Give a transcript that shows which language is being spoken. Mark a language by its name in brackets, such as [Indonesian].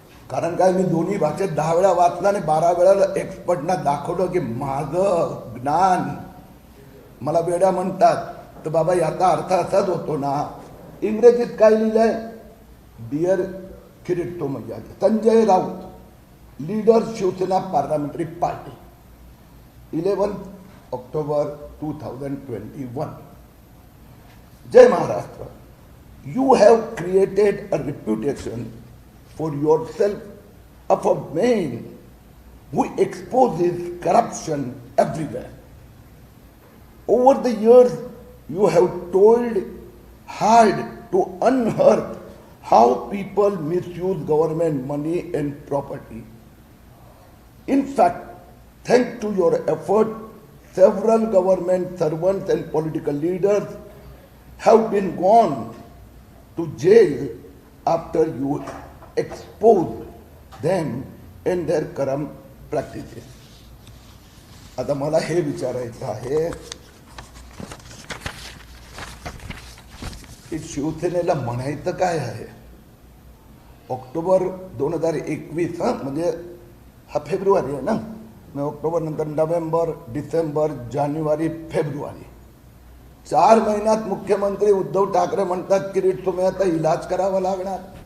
[Marathi] कारण काय, मी दोन्ही भाषेत 10 वेळा वाचलं आणि 12 वेळा एक्सपर्टना दाखवलं की माझं ज्ञान, मला वेड्या म्हणतात तर बाबा याचा अर्थ असाच होतो ना, इंग्रजीत काय लिहिलंय? Dear Kirit Somaiya, Sanjay Raut, leader Shiv Sena parliamentary party, 11 October 2021. Jai Maharashtra. [English] You have created a reputation for yourself of a man who exposes corruption everywhere. Over the years, you have toiled hard to unearth how people misuse government money and property. In fact, thanks to your effort, several government servants and political leaders have been gone to jail after you exposed them in their corrupt practices. [Marathi] आता मला हे विचारायचं आहे की शिवसेनेला म्हणायचं काय आहे? ऑक्टोबर 2021 म्हणजे हा फेब्रुवारी आहे ना, मग ऑक्टोबर नंतर नोव्हेंबर, डिसेंबर, जानेवारी, फेब्रुवारी, 4 महिन्यात मुख्यमंत्री उद्धव ठाकरे म्हणतात किरीट सोमय्याचा इलाज करावा लागणार.